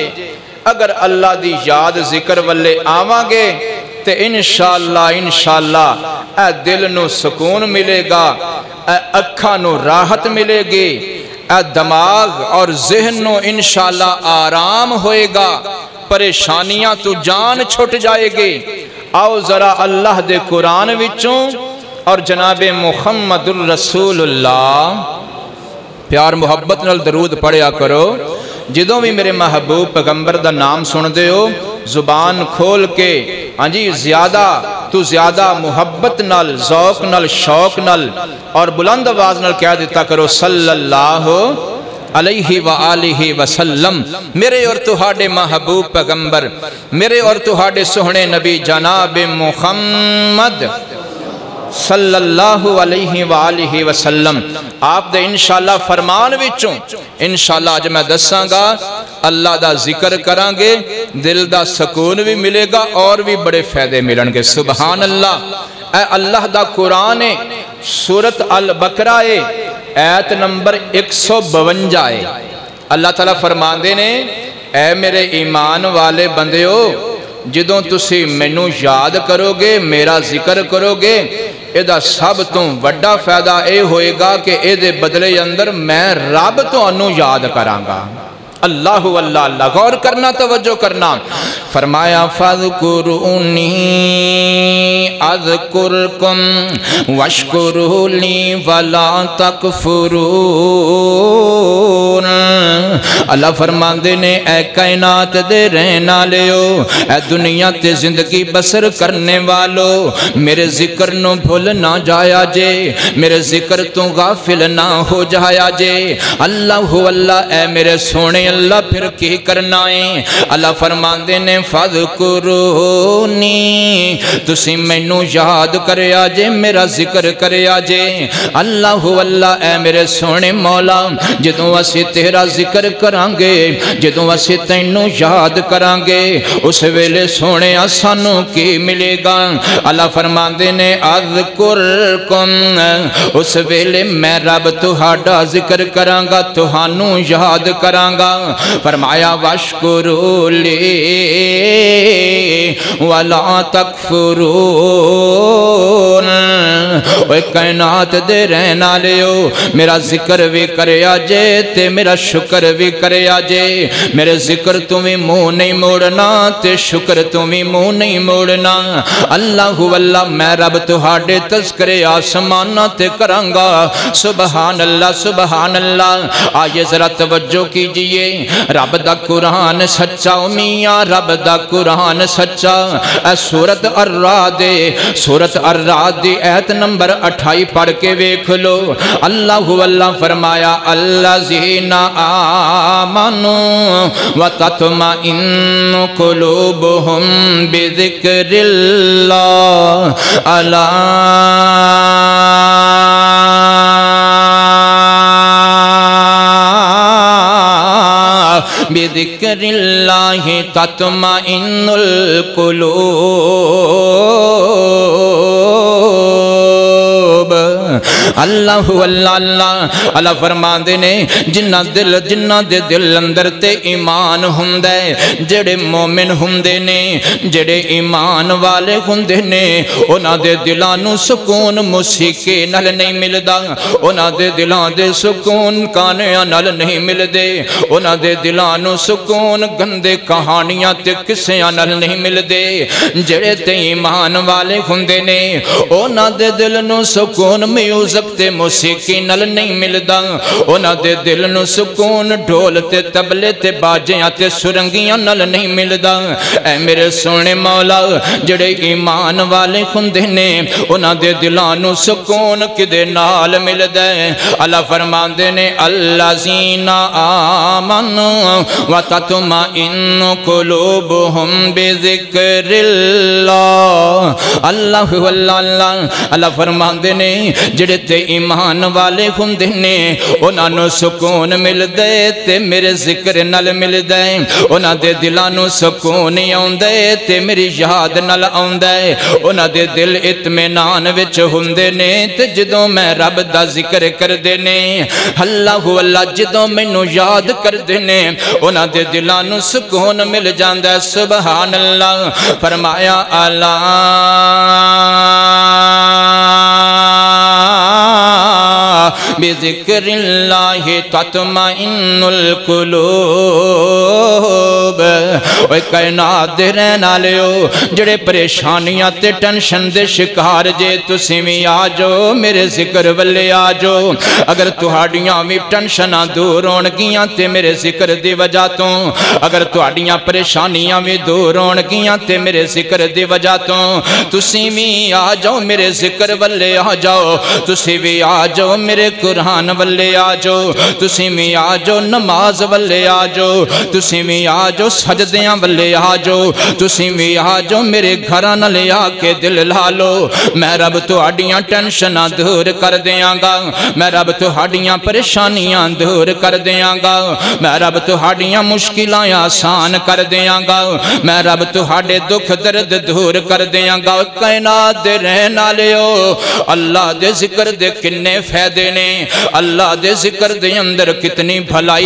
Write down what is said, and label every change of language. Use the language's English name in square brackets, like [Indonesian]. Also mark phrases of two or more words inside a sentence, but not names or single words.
[Punjabi] اگر اللہ دی یاد ذکر والے آواں گے تے [Arabic] انشاءاللہ [Punjabi] اے دل نو سکون ملے گا، اے اکھاں نو راحت ملے گی، اے دماغ اور ذہن نو [Arabic] انشاءاللہ [Punjabi] آرام ہوئے گا، پریشانیاں تو جان چھٹ جائے گی۔ آؤ ذرا اللہ دے قرآن وچوں اور جناب محمد [Arabic] الرسول اللہ [Punjabi] پیار محبت نال درود پڑھیا کرو۔ جدوں بھی میرے محبوب پیغمبر دا نام سن دے ہو، زبان کھول کے ہاں جی زیادہ تو زیادہ محبت نال، ذوق نال، شوق نال اور بلند آواز نال کہہ دیتا کرو [Arabic] صلی اللہ علیہ وآلہ وسلم۔ [Punjabi] میرے اور تہاڈے محبوب پیغمبر، میرے اور تہاڈے سہنے نبی جناب محمد [Arabic] صلی اللہ علیہ وآلہ وسلم [Punjabi] آپ دے [Arabic] انشاءاللہ [Punjabi] فرمان وچوں [Arabic] انشاءاللہ [Punjabi] آج میں دساں گا، اللہ دا ذکر کران گے، دل دا سکون بھی ملے گا اور بھی بڑے فائدے ملن گے۔ [Arabic] سبحان اللہ۔ [Punjabi] اے اللہ دا قرآن ہے، سورت البقرہ ہے، آیت نمبر 152 ہے۔ اللہ تعالیٰ فرمان دے نے، اے میرے ایمان والے بندے ہو، جدوں تسی مینوں یاد کرو گے، میرا ذکر کرو گے، ایدہ سب تو وڈا فائدہ اے ہوئے گا کہ اے دے بدلے اندر میں رب تو انو یاد کرانگا۔ اللہ واللہ اللہ، غور کرنا، توجہ کرنا۔ [Arabic] فرمایا فَاذْكُرُونِي أَذْكُرْكُمْ وَاشْكُرُوا لِي وَلَا تَكْفُرُونَ۔ [Punjabi] اللہ فرماندے نے، اے کائنات دے رہنا لیو، اے دنیا تے زندگی بسر کرنے والو، میرے ذکر نو بھول نہ جایا جے، میرے ذکر تو غافل نہ ہو جایا جے۔ اللہ اے میرے سونے اللہ پھر کی کرنا ہے؟ اللہ فرماندے نے فَذْكُرُونِي تسی مینوں یاد کریا جے میرا ذکر کریا جے اللہ اللہ اے میرے سونے مولا جدوں اسی تیرا ذکر کرانگے جدوں اسی تینوں یاد کرانگے اس ویلے سونے سانوں کی ملے گا اللہ فرماندے نے اذکرکم اس ویلے میں رب تہاڈا ذکر کرانگا تہانوں یاد کرانگا فرمایا [Arabic] واشکروا لی ولا تکفرون [Punjabi] اوے کائنات دے رہنا لیو میرا ذکر بھی کریا جے تے میرا شکر بھی کریا جے میرے ذکر تمہیں منہ نہیں موڑنا تے شکر تمہیں منہ نہیں موڑنا اللہ اللہ میں رب تہاڈے تذکرے آسمانہ تے کرانگا [Arabic] سبحان اللہ [Urdu] آئیے ذرا توجہ کیجئے [Punjabi] رب دا قرآن سچا میاں رب دا قرآن سچا اے سورت الرعد دی ایت نمبر 28 پڑھ کے ویکھ لو اللہ اللہ فرمایا [Arabic] الذین آمنوا وتطمئن قلوبهم بذکر اللہ الا بذکر اللہ تطمئن القلوب [Punjabi] اللہ اللہ فرماندے نے جنہ دے دل اندر تے ایمان ہوندے جڑے مومن ہوندے نے جڑے ایمان والے ہوندے نے انہاں دے دلاں نوں سکون موسیقی نال نہیں ملدا انہاں دے دلاں دے سکون گانیاں نال نہیں ملدے انہاں دے دلاں نوں سکون گندے کہانیاں تے قصیاں نال نہیں ملدے جڑے تے ایمان والے ہوندے نے انہاں دے دل نوں سکون میوزک تے موسیقی نال نہیں ملدا انہاں دے دل نوں سکون ڈھول تے تبلے تے باجیاں تے سرنگیاں نال نہیں ملدا اے میرے سونے مولا جڑے ایمان والے ہوندے نے انہاں دے دلاں نوں سکون کدے نال ملدا اللہ فرماندے نے [Arabic] الذین آمنوا وتطمئن قلوبهم بذکر [Punjabi] اللہ اللہ فرماندے نے جڑے تے ایمان والے ہوندے نے انہاں نوں سکون ملدے تے میرے ذکر نال ملدے انہاں دے دلاں نوں سکون آوندے تے میری یاد نال آوندے انہاں دے دل اطمینان وچ ہوندے نے تے جدوں میں رب دا ذکر کردے نے اللہ اللہ جدوں مینوں یاد کردے نے انہاں دے دلاں نوں سکون مل جاندا [Arabic] سبحان اللہ [Punjabi] فرمایا الا [Arabic] بذکر اللہ تطمئن القلوب [Punjabi] اوے کائنات دے رہنا لیو جڑے پریشانیاں تے ٹینشن دے شکار جے تسی وی آجو میرے ذکر والے آجو اگر تہاڈیاں وی ٹینشناں دور ہون گیاں تے میرے ذکر دی وجہ تو اگر تہاڈیاں پریشانیاں وی دور ہون گیاں تے میرے ذکر دی وجہ تو تسی وی آجو میرے ذکر والے آجو تسی وی آجو میرے قرآن والے آجو تسی وی آجو نماز والے آجو تسی وی آجو سجدیاں والے آجو تسی وی آجو میرے گھران لے آکے دل لالو میں رب تہاڈیاں ٹینشناں دور کر دیاں گا میں رب تہاڈیاں پریشانیاں دور کر دیاں گا میں رب تہاڈیاں مشکلاں آسان کر دیاں گا میں رب تہاڈے دکھ درد دور کر دیاں گا کائنات دے رہنا لیو اللہ دے ذکر دے کنے فائدے نے اللہ دے ذکر دے اندر کتنی بھلائی